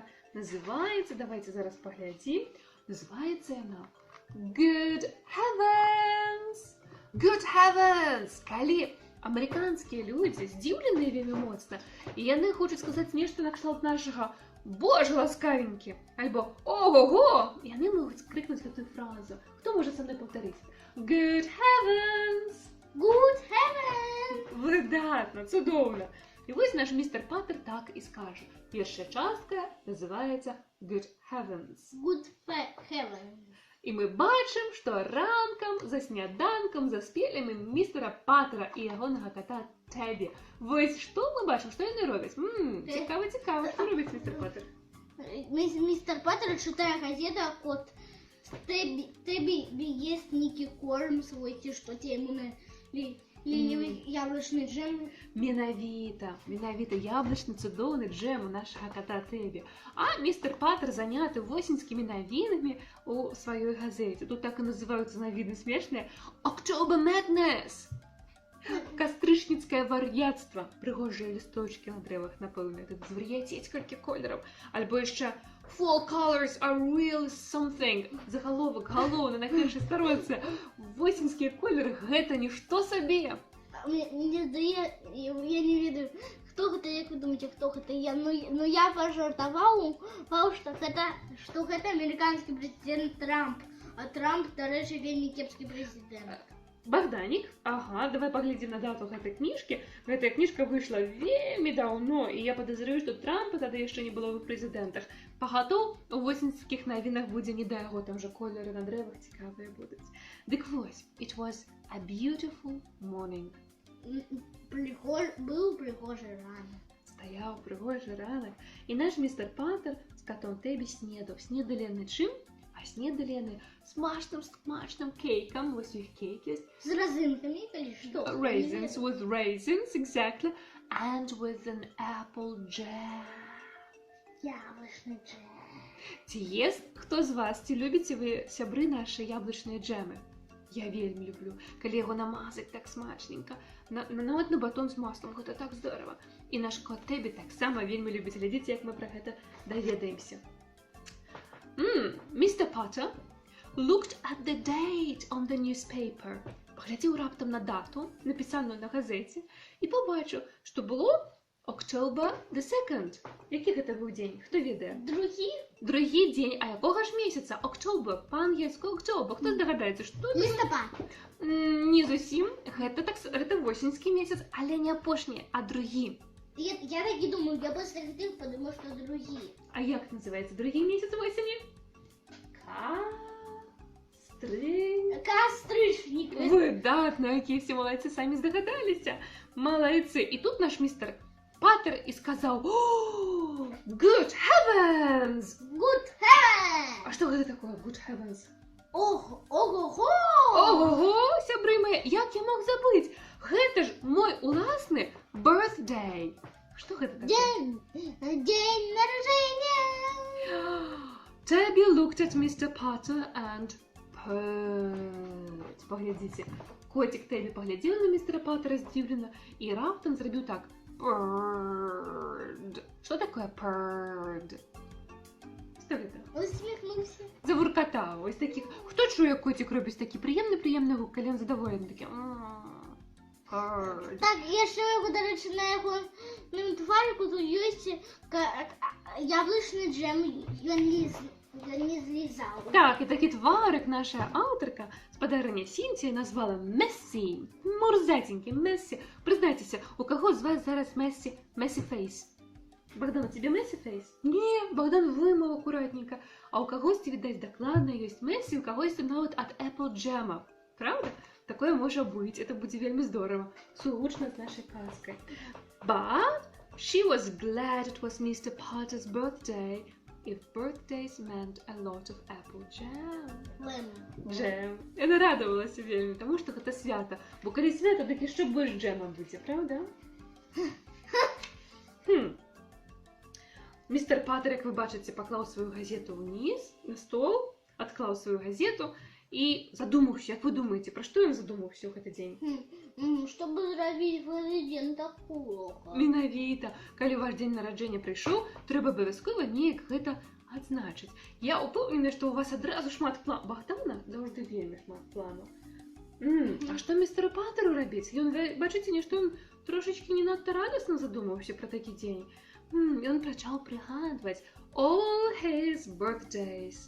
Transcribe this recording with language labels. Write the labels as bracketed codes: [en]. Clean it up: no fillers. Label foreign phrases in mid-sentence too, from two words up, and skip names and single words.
[be] Называецца, давайте зараз паглядзім, называецца яна [en] Good Heavens! Good Heavens! [be] Калі амерыканскія людзі здзіўленыя вельмі моцна, і яны хочуць сказаць нешта накшталт нашага «Боже ласкавенькі!» альбо «Ого-го!», яны могуць крыкнуць гэтую фразу. Хто можа са мной паўтарыць? [en] Good Heavens! Good heaven! [be] Выдатна, цудоўна! І вось наш містер Паттер так і скажа. Першая частка называецца [en] Good Heavens. Good heaven. [be] І мы бачым, што ранкам, за сняданкам заспелі мы містера Паттера і ягонага кота Табі. Вось што мы бачым, што яны робяць? Цікава, што робіць містер Паттер? [uk] Мистер Паттер читає газету, а кот Тебі ест некий корм свой, ті, що те йому налили яблучний джем. [be] Менавіта, яблучны цудоўны джем у нашага кота Тебі. А містер Паттер заняты восеньскімі навінамі у сваёй газеце. Тут так і называюцца навіны смешныя. [en] October Madness! [be] Кастрычніцкае вар'яцтва. Прыгожыя лісточкі на дрэвах, напэўна, тут звар'яцець колькі колераў. Альбо яшчэ [en] Fall colors are really something. [be] Загаловак галоўны на першай старонцы. Восеньскія колеры гэта нішто сабе. Мне здається, я не ведаю, хто гэта, [uk] як ви думаєте, хто гэта я. [be] Ну я пожартаваў, што гэта амерыканскі прэзідэнт Трамп. А Трамп, дарэчы, вельмі кепскі прэзідэнт. Богданік, ага, давай паглядзім на дату гэтай кніжкі. Гэтая кніжка выйшла вельмі даўно, і я падазраю, што Трампа тады яшчэ не было ў прэзідэнтах. Пагатоў у восеньскіх навінах будзе не да яго, там жа колеры на дрэвах цікавыя будуць. Дык вось, [en] it was a beautiful morning. [be] Быў прыгожы ранак. Стаяў прыгожы ранак, і наш містер Паттер з котом Тебі снедаў. Снедалі яны чым? А снедалі яны смачным кейкам, вось у іх кейк ёсць. З разынкамі, калі што? [en] Raisins, with raisins, exactly. And with an apple jam. [be] Яблучны джем. Ці ест хто з вас, ці любіце вы, сябры, нашы яблучныя джемы? Я вельмі люблю, калі яго намазаць так смачненька. Нават на батон з маслом, гэта так здорава. І наш кот Тебі таксама вельмі любіць. Глядзіце, як мы пра гэта даведаемся. [en] Mr. Potter looked at the date on the newspaper. [be] Паглядзеў раптам на дату, напісаную на газеце, і пабачыў, што было [en] October the 2nd. [be] Які гэта быў дзень? Хто ведае? Другі дзень. А якога ж месяца? October. Па-ангельску October. Хто здагадаецца, што? Лістапад. Не зусім. Гэта восеньскі месяц, але не апошні, а другі. Я так і думаю, я пасля гэтых падумаў, што другі. А як называецца другі месяц восені? Кастрычнік. Выдатна, якія все малайцы, самі здагадаліся. Малайцы. І тут наш містер Паттер і сказаў: [en] Good Heavens! Good heaven! [be] А што гэта такое [en] Good Heavens? [be] Ого-го! Ого-го, сябры мае, як я мог забыць? Гэта ж мой уласны birthday. Што гэта такое? [uk] День народжения. [en] Tabby looked at Mr. Potter and purred. [be] Паглядзіце. Котик Тебі паглядзеў на містера Паттера здзіўлена і раптам зрабіў так. Purred. Што такое purred? Што гэта? [uk] Усміхнувся. [be] Завуркатаў. Ось таких. [uk] Хто чує, котик робить такі приємний гук, коли він задоволений таке. [en] Purred. [be] Так, яшчэ яго, дарэчы, на яго тварыку тут ёсць яблычны джем, ён не злізаў. Так, і такі тварик наша аўтарка, спадарыня Сінтія, назвала Мессі. [uk] Мурзатенький Мессі. Признайтеся, у кого з вас зараз [en] messy face? [uk] Богдан, у тебе [en] messy face? [uk] Не, Богдан [ru] вымыл аккуратненько. [uk] А у когось, видать, докладно есть Мессі, у когось нават от [en] Apple Jam. [uk] Правда? Такое може бути, це буде вельми здорово. Сугучно з нашою казкою. [en] But she was glad it was Mr. Potter's birthday, if birthdays meant a lot of apple jam. [uk] Джем. Вона радувалася вельми, тому що це свято. Бо коли свято, так і що без джема буде, правда? Містер Паттер, як ви бачите, поклав свою газету вниз, на стол, відклав свою газету, і задумався, як ви думаєте, про що він задумався в цей день? Щоб зробити президента плохо. Менавіта, коли ваш день народження прийшов, треба обов'язково неяк гэта адзначыць. [be] Я упэўнены, што у вас адразу шмат планаў. Богдана заўжды вельмі шмат планаў. А што містеру Паттеру рабіць? Ён, бачыце, нешта ён трошечкі не надта радасна задумаўся пра такі дзень. Ён пачаў прыгадваць [en] all his birthdays.